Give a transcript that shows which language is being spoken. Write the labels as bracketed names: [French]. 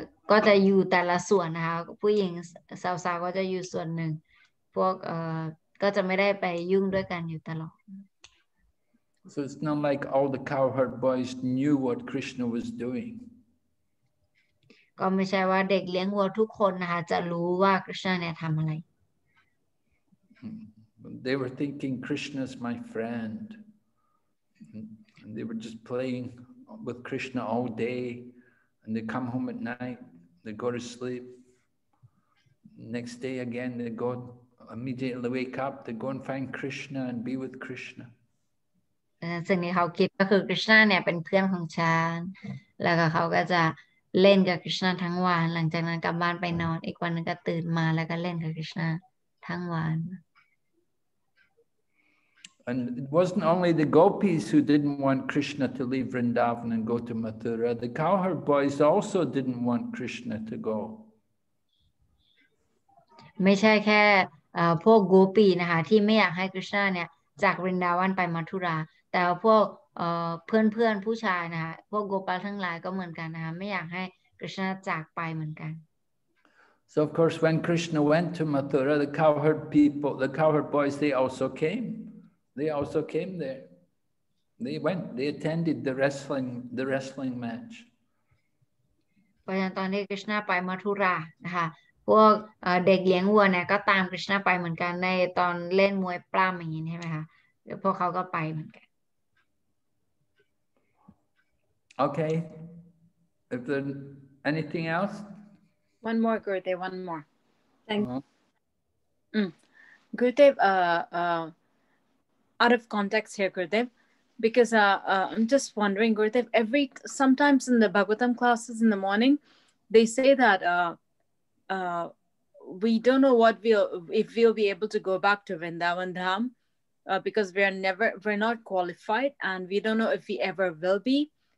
[Thai] ก็จะอยู่แต่ละส่วนนะคะผู้หญิงสาวๆก็จะอยู่ส่วนหนึ่งพวกก็จะไม่ได้ไปยุ่งด้วยกันอยู่ตลอด [English] So it's not like all the cowherd boys knew what Krishna was doing. [Thai] ก็ไม่ใช่ว่าเด็กเลี้ยงวัวทุกคนนะคะจะรู้ว่าคริชนาเนี่ยทำอะไร [English] They were thinking Krishna's my friend. And they were just playing with Krishna all day. And they come home at night, they go to sleep. Next day again, they go immediately wake up, they go and find Krishna and be with Krishna. [Thai] สิ่งที่เขาคิดก็คือคริชนาเนี่ยเป็นเพื่อนของฉันแล้วก็เขาก็จะเล่นกับคริชนาทั้งวันหลังจากนั้นกลับบ้านไปนอนอีกวันนึงก็ตื่นมาแล้วก็เล่นกับคริชนาทั้งวัน [English] And it wasn't only the gopis who didn't want Krishna to leave Vrindavan and go to Mathura. The cowherd boys also didn't want Krishna to go. [Thai] ไม่ใช่แค่พวกโกปีนะคะที่ไม่อยากให้คริชนาเนี่ยจากวรินดาวันไปมัทุราแต่พวกเพื่อนผู้ชายนะคะพวกโกปาลทั้งหลายก็เหมือนกันนะคะไม่อยากให้คริชนาจากไปเหมือนกัน [English] So of course when Krishna went to Mathura, the cowherd people, the cowherd boys, they also came. They also came there. They went, they attended the wrestling match. [Thai] เพราะฉะนั้นตอนที่คริชนาไปมัทุรานะคะพวกเด็กเลี้ยงวัวเนี่ยก็ตามคริชนาไปเหมือนกันในตอนเล่นมวยปล้ำอย่างนี้ใช่ไหมคะพวกเขาก็ไปเหมือนกัน [English] Okay. If there's anything else? One more, Gurudev, one more. Thank you. Gurudev, out of context here, Gurudev, because I'm just wondering, Gurudev, sometimes in the Bhagavatam classes in the morning, they say that we don't know if we'll be able to go back to Vrindavan Dham because we're not qualified, and we don't know if we ever will be.